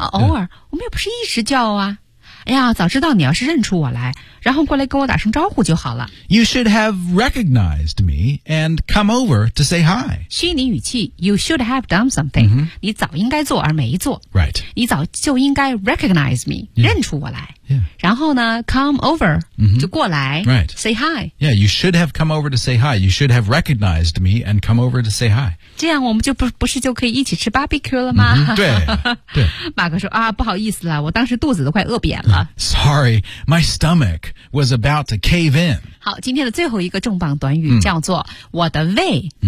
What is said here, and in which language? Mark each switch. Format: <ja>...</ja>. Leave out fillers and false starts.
<zh>偶尔、我们又不是一直叫啊哎呀早知道你要是认出我来然后过来跟我打声招呼就好了。</zh> <en>You should have recognized me and come over to say hi.</en> <zh>虚拟语气 ,</zh> <en>you should have done something.、</en> <zh>你早应该做而没做。</zh> <en>Right.</en> <zh>你早就应该</zh> <en>recognize me,、</en> <zh>认出我来。</zh> <en>Yeah.</en> <zh>然后呢 ,</zh> <en>come over,、</en> <zh>就过来。</zh> <en>Right. Say hi. Yeah, you should have come over to say hi. You should have recognized me and come over to say hi.</en> <zh>这样我们就 不是就可以一起吃</zh> <en>barbecue</en> <zh>了吗、对。对。马哥说啊不好意思啦我当时肚子都快饿扁了。</zh> <en>Sorry, my stomach. Was about to cave in.</en> <zh>好，今天的最后一个重磅短语叫做我的胃。</zh>